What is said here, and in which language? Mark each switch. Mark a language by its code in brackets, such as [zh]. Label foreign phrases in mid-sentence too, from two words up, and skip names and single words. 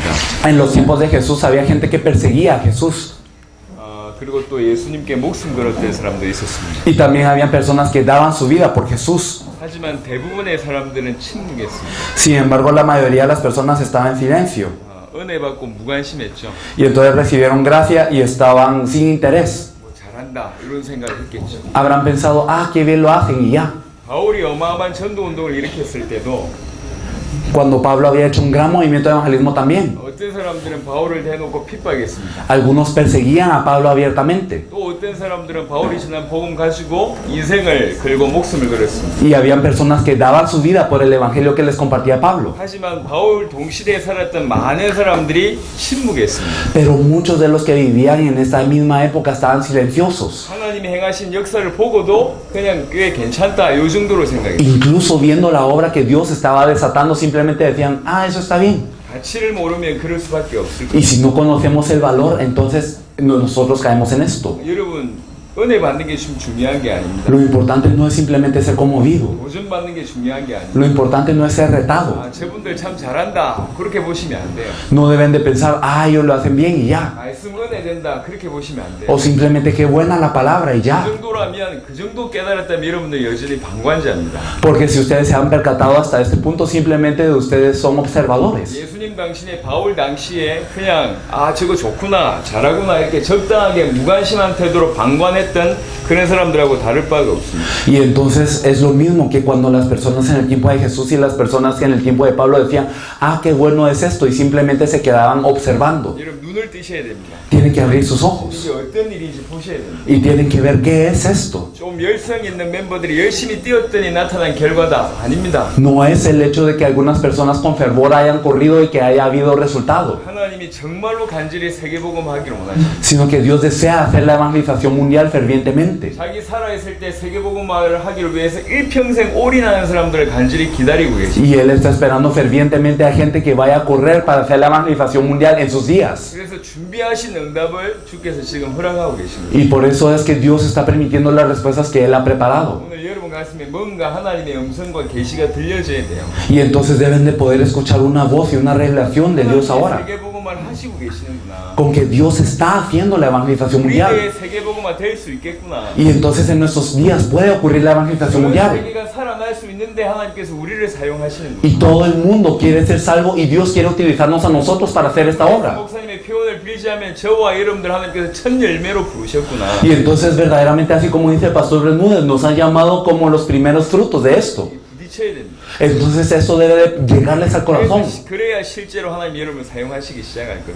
[es] En los tiempos de Jesús había gente que perseguía a Jesús. [ko] 그리고 또 예수님께 목숨 걸었던 사람들이 있었습니다. [es] Y también habían personas que daban su vida por Jesús. [ko] 하지만 대부분의 사람들은 침묵했습니다. [es] Sin embargo, la mayoría de las personas estaban en silencio. [ko] 은혜 받고 무관심했죠. [es] Y entonces recibieron gracia y estaban sin interés. [ko] 잘한 잘한다 이런 생각을 했겠죠. [es] Habrán pensado, ah, qué bien lo hacen y ya. [ko] 바울이 어마어마한 전도 운동을 일으켰을 때도 [es] Cuando Pablo había hecho un gran movimiento de evangelismo también, [ko] 어떤 사람들은 바울을 대놓고 핍박했습니다. [es] algunos perseguían a Pablo abiertamente. [ko] 또 어떤 사람들은 바울이 전한 복음 가지고 인생을 걸고 목숨을 걸었습니다. [es] Y habían personas que daban su vida por el evangelio que les compartía Pablo. [ko] 하지만 바울 동시대에 살았던 많은 사람들이 침묵했습니다. [es] Pero muchos de los que vivían en esta misma época estaban silenciosos. [ko] 하나님이 행하신 역사를 보고도 그냥 꽤 괜찮다 이 정도로 생각했어요. [es] Incluso viendo la obra que Dios estaba desatando, simplemente decían, ah, eso está bien. [ko] 가치를 모르면 그럴 수밖에 없을 [es] Y [ko] 거예요. [es] si no conocemos el valor, entonces nosotros caemos en esto. [ko] 여러분 은혜 받는 게 좀 중요한 게 아닙니다. [es] Lo importante no es simplemente ser conmovido. [ko] 도전 받는 게 중요한 게 아닙니다. [es] Lo importante no es ser retado. [ko] 아, 저분들 참 잘한다 그렇게 보시면 안 돼요. [es] No deben de pensar, ah, ellos lo hacen bien y ya. [ko] 말씀 은혜 된다 그렇게 보시면 안 돼요. [es] O simplemente qué buena la palabra y [ko] 그 [es] ya. [ko] 정도라면 그 정도 깨달았다면 여러분들 여전히 방관자입니다. [es] Porque si ustedes se han percatado hasta este punto, simplemente ustedes son observadores. [ko] 예수님 당신의 바울 당시에 그냥 아 저거 좋구나 잘하구나 이렇게 적당하게 무관심한 태도로 방관했던 그런 사람들하고 다를 바가 없습니다. [es] Y entonces es lo mismo que cuando las personas en el tiempo de Jesús y las personas que en el tiempo de Pablo decían, ah, qué bueno es esto, y simplemente se quedaban observando. [ko] 여러분 눈을 뜨셔야 됩니다. [es] Tienen que abrir sus ojos [ko] 이게 어떤 일인지 보셔야 됩니다. [es] y tienen que ver qué es esto. [ko] 좀 열성 있는 멤버들이 열심히 뛰었더니 나타난 결과다 아닙니다. [es] No es el hecho de que algunas personas con fervor hayan corrido y que haya habido resultado, [ko] 하나님이 정말로 간절히 세계복음 하기를 원하십니다. [es] sino que Dios desea hacer la evangelización mundial fervientemente. [ko] 자기 살아있을 때 세계복음화를 하기를 위해서 일평생 올인하는 사람들을 간절히 기다리고 계십니다. [es] Y Él está esperando fervientemente a gente que vaya a correr para hacer la evangelización mundial en sus días. [ko] 그래서 준비하신 응답을 주께서 지금 허락하고 계십니다. [es] Y por eso es que Dios está permitiendo las respuestas que Él ha preparado. [ko] 오늘 여러분 가슴에 뭔가 하나님의 음성과 계시가 들려져야 돼요. [es] Y entonces deben de poder escuchar una voz y una revelación de Dios ahora. [ko] 세계복음화를 하시고 계시는구나. [es] Con que Dios está haciendo la evangelización mundial. [ko] 우리의 세계복음화 될 수 있겠구나. [es] Y entonces en nuestros días puede ocurrir la evangelización mundial. [ko] 세계가 살아날 수 있는데 하나님께서 우리를 사용하시는 [es] Y todo el mundo quiere ser salvo y Dios quiere utilizarnos a nosotros para hacer esta obra. [ko] 목사님의 표현을 빌리자면 저와 여러분들 하나님께서 첫 열매로 부르셨구나. [es] Y entonces verdaderamente así como dice el pastor Bermúdez, nos ha llamado como los primeros frutos de esto. [ko] 부딪혀야 됩니다. [es] Entonces eso debe de llegarles al corazón. [ko] 그래야 실제로 하나님 여러분 사용하시기 시작할 겁니다.